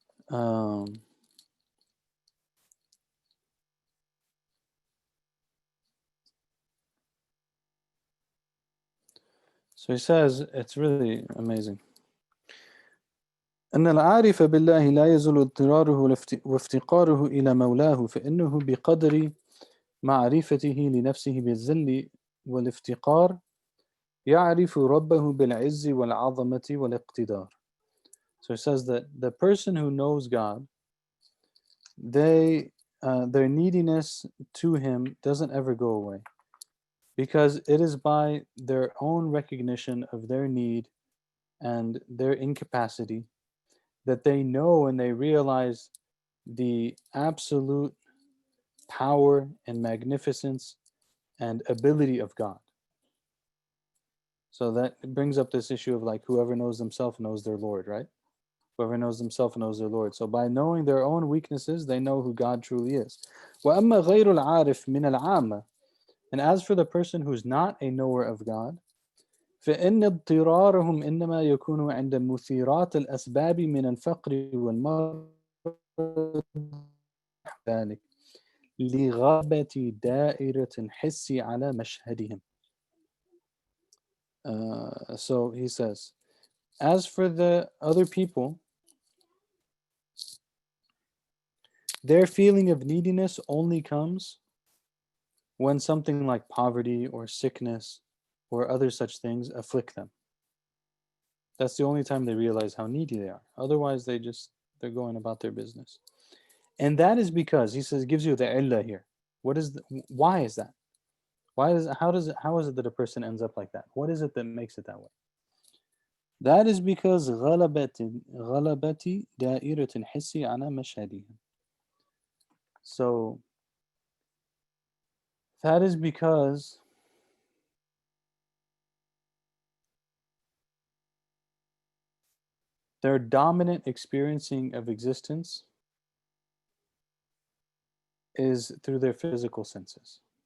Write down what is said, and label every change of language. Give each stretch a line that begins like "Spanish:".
English: Um, so he says, it's really amazing.
Arabic: أن العارف بالله لا يزول اضطراره وافتقاره إلى مولاه فإنه بقدر معرفته لنفسه بالذل والافتقار يعرف ربه بالعز والعظمة والاقتدار.
English: So it says that the person who knows God, their neediness to him doesn't ever go away, because it is by their own recognition of their need and their incapacity that they know and they realize the absolute power and magnificence and ability of God. So that brings up this issue of like whoever knows themselves knows their Lord, right? Whoever knows themselves knows their Lord. So by knowing their own weaknesses, they know who God truly is.
Arabic: وَأَمَّا غَيْرُ الْعَارِفِ مِنَ الْعَامَةِ.
English: And as for the person who's not a knower of God,
Arabic: فإن اضطرارهم إنما يكون عند مثيرات الأسباب من الفقر والمرض ذلك لغابة دائرة الحس على مشهدهم.
English: So he says, as for the other people, their feeling of neediness only comes when something like poverty or sickness or other such things afflict them. That's the only time they realize how needy they are. Otherwise, they're going about their business. And that is because he says, gives you the illah here. Why is that? How is it that a person ends up like that? What is it that makes it that way? That is because
Arabic: غلبة دائرة الحس على مشهدهم.
English: So that is because their dominant experiencing of existence is through their physical senses.